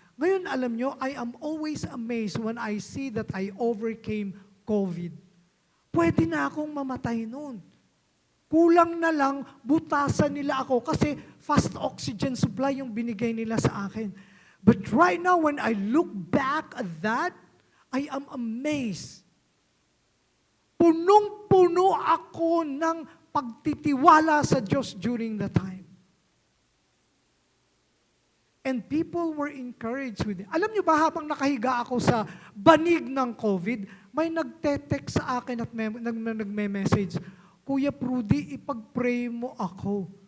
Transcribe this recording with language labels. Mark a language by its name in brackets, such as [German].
[Filipino] Ngayon, alam nyo, [English] I am always amazed when I see that I overcame COVID. [Filipino] Pwede na akong mamatay noon. Kulang na lang, butasan nila ako kasi fast oxygen supply yung binigay nila sa akin. [English] But right now, when I look back at that, I am amazed. [Filipino] Punong-puno ako ng pagtitiwala sa Diyos [English] during the time. And people were encouraged with it. [Filipino] Alam niyo ba, habang nakahiga ako sa banig ng COVID, may nagte-text sa akin at nagme-message, Kuya Prudy, ipag-pray mo ako.